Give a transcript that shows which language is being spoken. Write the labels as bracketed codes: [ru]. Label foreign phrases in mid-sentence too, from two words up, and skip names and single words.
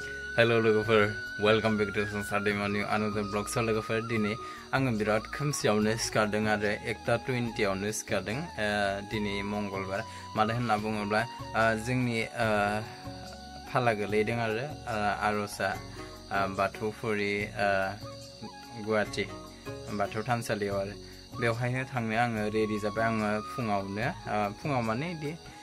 [en] Hello logofer, welcome back to Saturday another vlog. [brx] So logofer dini आङो बिराद खोमसियावनो सिखारदों आरो 1:20 आवनो सिखारदों दिनै मंगलबार मानो होनना बुङोब्ला जोंनि फाला गोलैदों आरो आर'जा बाथौफुरि गुवाहाटी बाथौ थानसालियाव आरो बेवहायनो थांनो आङो रेडि जाबाय आङो फुङाव माने इदि